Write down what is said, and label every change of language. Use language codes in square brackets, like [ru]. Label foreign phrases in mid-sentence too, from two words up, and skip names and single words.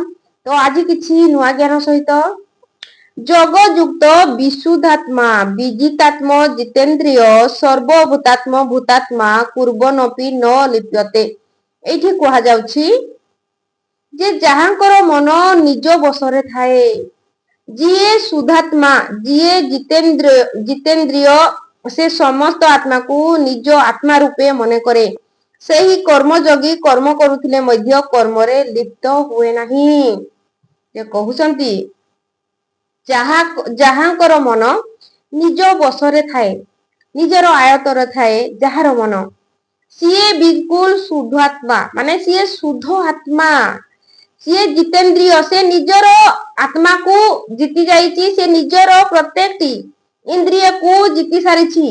[or] ତ ଆଜି କିଛି ନୂଆ ଜ୍ଞାନ ସହିତ [sa] जगयुक्त विशुद्धात्मा विजितात्म जितेन्द्रिय सर्वभूतात्म भूतात्मा कुर्बनपि न लिप्यते। [or] ଏଠି କୁହା ଯାଉଛି ଯେ ଯାହାଙ୍କର ମନ ନିଜ ବଶରେ ଥାଏ, ଯିଏ ଶୁଦ୍ଧାତ୍ମା ଯିଏ ଜିତେନ୍ଦ୍ରିୟ ସେ ସମସ୍ତ ଆତ୍ମାକୁ ନିଜ ଆତ୍ମା ରୂପେ ମନ କରେ, ସେହି କର୍ମଯୋଗୀ କର୍ମ କରୁଥିଲେ ମଧ୍ୟ କର୍ମରେ ଲିପ୍ତ ହୁଏ ନାହିଁ। ସେ କହୁଛନ୍ତି ଯାହାଙ୍କର ମନ ନିଜ ବଶରେ ଥାଏ, ନିଜର ଆୟତରେ ଥାଏ, ଯାହାର ମନ ସିଏ ବିଲକୁଲ ଶୁଦ୍ଧ ଆତ୍ମା, ମାନେ ସିଏ ଶୁଦ୍ଧ ଆତ୍ମା, ସିଏ ଜିତେନ୍ଦ୍ରିୟ, ସେ ନିଜର ଆତ୍ମାକୁ ଜିତି ଯାଇଛି, ସେ ନିଜର ପ୍ରତ୍ୟେକଟି ଇନ୍ଦ୍ରିୟକୁ ଜିତି ସାରିଛି।